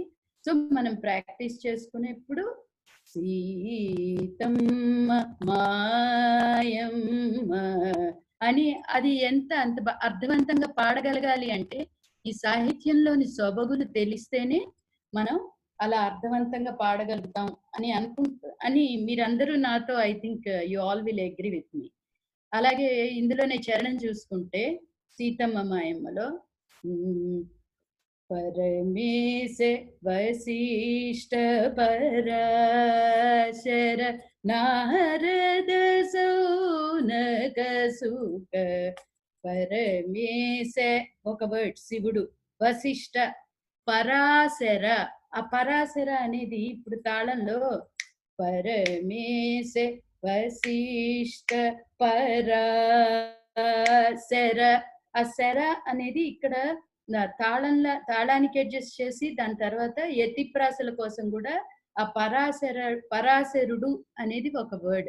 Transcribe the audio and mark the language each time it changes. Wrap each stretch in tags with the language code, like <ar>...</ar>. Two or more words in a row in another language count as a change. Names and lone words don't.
<te>సో, మనం ప్రాక్టీస్ చేసుకునేప్పుడు సీతమ్మ మాయమ్మ అని అది అంత అర్థవంతంగా పాడగలగాలి అంటే, ఈ సాహిత్యంలోని సొబగులు తెలిస్తేనే మనం అలా అర్థవంతంగా పాడగలుగుతాం అని మీరందరూ నాతో</te> <en>I think you all will agree with me.</en> <te>అలాగే ఇందులోనే చరణం చూసుకుంటే 'సీతమ్మ మాయమ్మలో' హ్మ్. परमेश वसिष्ठ पराशर नारद सौनक सुख పరమేశ ఒక వర్డ్ శివుడు వశిష్ట పరాశర ఆ పరాశర అనేది ఇప్పుడు తాళంలో పరమేశ వశిష్ట పరాశర ఆ శర అనేది ఇక్కడ తాళానికి అడ్జస్ట్ చేసి దాని తర్వాత యతిప్రాసల కోసం కూడా ఆ పరాశరుడు అనేది ఒక వర్డ్.</te>